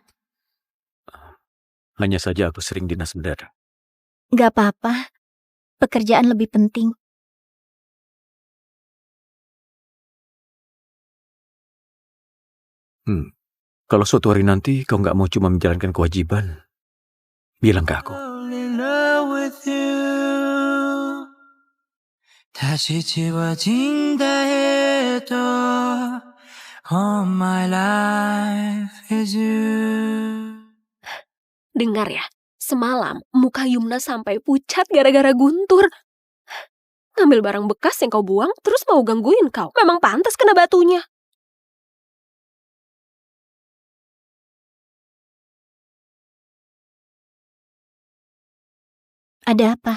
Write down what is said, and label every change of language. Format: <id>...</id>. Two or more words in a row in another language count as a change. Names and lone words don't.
<id>Hanya saja aku sering dinas mendadak. Gak apa-apa. Pekerjaan lebih penting. Kalau suatu hari nanti kau nggak mau cuma menjalankan kewajiban, bilang ke aku.</id> <ko>다시 지워진다 해도</ko> <en>all my life is you.</en> <id>Dengar ya, semalam muka Yumna sampai pucat gara-gara Guntur. Ngambil barang bekas yang kau buang, terus mau gangguin kau. Memang pantas kena batunya. Ada apa?</id>